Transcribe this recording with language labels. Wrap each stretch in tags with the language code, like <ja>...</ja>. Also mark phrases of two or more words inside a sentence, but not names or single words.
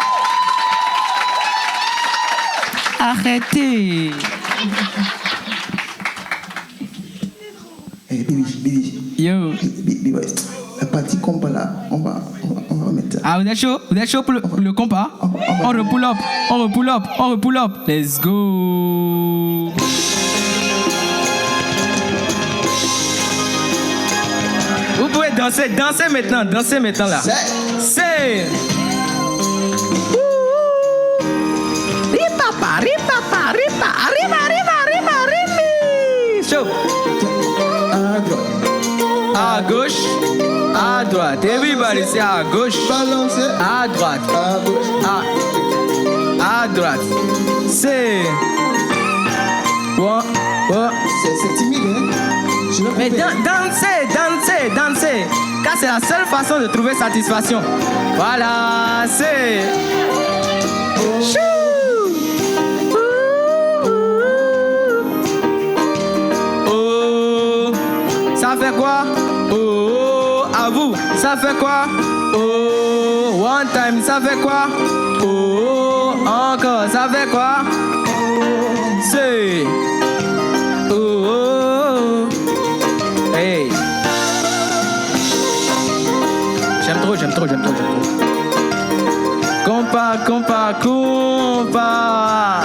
<fr>Arrêtez. Bibi. Yo. Bibi, ouais. La partie compas là, on va mettre. Ah, vous êtes chaud? Vous êtes chaud pour le compas? On repull up.</fr> <en>Let's go.</en> <fr>Vous pouvez danser maintenant là. C'est. Ripa, rimi. Chaud. À gauche, à droite.</fr> <en>Everybody say</en> <fr>à gauche, Balancer. à droite, À gauche. à droite. C'est. C'est timide, hein? Je vais Mais couper. dansez. Car c'est la seule façon de trouver satisfaction. Voilà, c'est. Chou. Oh, ça fait quoi? Oh, à vous, ça fait quoi?</fr> <en>Oh, one time,</en> <fr>ça fait quoi? Oh, encore, ça fait quoi? C'est. Oh, hey. J'aime trop. Compa.</fr>